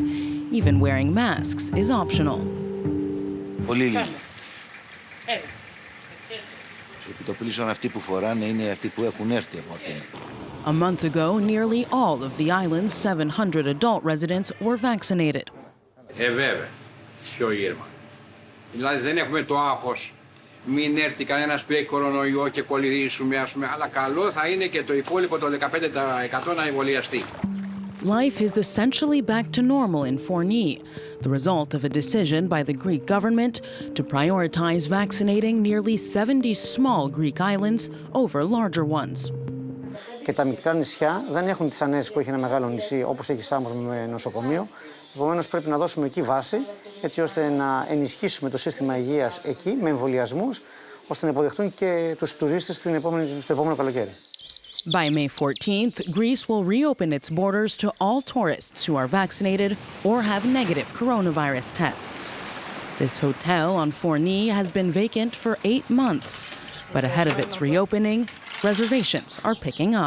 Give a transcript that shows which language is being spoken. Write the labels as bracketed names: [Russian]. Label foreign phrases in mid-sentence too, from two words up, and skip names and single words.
[English] Even wearing masks is optional. A month ago, nearly all of the island's 700 adult residents were vaccinated. [Greek] Δηλαδή δεν έχουμε το άγχος μην έρθει κανένας που έχει κορονοϊό και κολλήσουμε, αλλά καλό θα είναι και το υπόλοιπο το 15% να εμβολιαστεί. [English] Life is essentially back to normal in Forni, the result of a decision by the Greek government to prioritize vaccinating nearly 70 small Greek islands over larger ones. [Greek] Και τα μικρά νησιά δεν έχουν τις ανέσεις που έχει ένα μεγάλο νησί, όπως έχει Σάμος με νοσοκομείο. Επομένως, πρέπει να δώσουμε εκεί βάση, έτσι ώστε να ενισχύσουμε το σύστημα υγείας εκεί, με εμβολιασμούς, ώστε να υποδεχτούν και τους τουρίστες στο επόμενο καλοκαίρι. [English] By May 14th, Greece will reopen its borders to all tourists who are vaccinated or have negative coronavirus tests. This hotel on Forni has been vacant for 8 months, but ahead of its reopening, reservations are picking up.